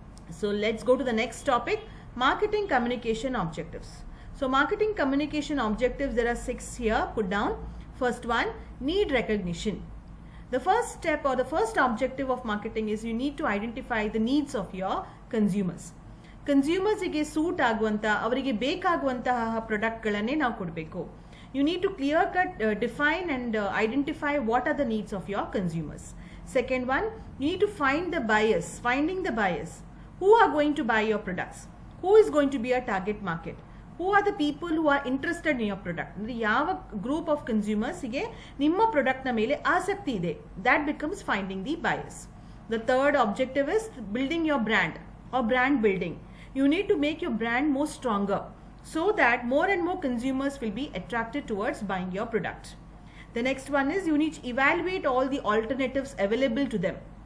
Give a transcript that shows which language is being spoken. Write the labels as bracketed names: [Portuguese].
[English] So let's go to the next topic, marketing communication objectives. So marketing communication objectives, there are 6 here put down. First one, need recognition. The first step or the first objective of marketing is you need to identify the needs of your consumers. [Kannada] ಕನ್ಸ್ಯೂಮರ್ಸಿಗೆ suit ಆಗುವಂಥ ಅವರಿಗೆ ಬೇಕಾಗುವಂತಹ ಪ್ರಾಡಕ್ಟ್ಗಳನ್ನೇ ನಾವು ಕೊಡಬೇಕು. [English] You need to clear cut define and identify what are the needs of your consumers. Second one, you need to find the buyers. Finding the buyers. Who are going to buy your products? Who is going to be a target market? Who are the people who are interested in your product? [Kannada] ಅಂದರೆ ಯಾವ group of ಕನ್ಸ್ಯೂಮರ್ಸ್ಗೆ ನಿಮ್ಮ ಪ್ರಾಡಕ್ಟ್ನ ಮೇಲೆ ಆಸಕ್ತಿ ಇದೆ, [English] that becomes finding the buyers. The third objective is building your brand or brand building. You need to make your brand more stronger so that more and more consumers will be attracted towards buying your product. The next one is you need to evaluate all the alternatives available to them.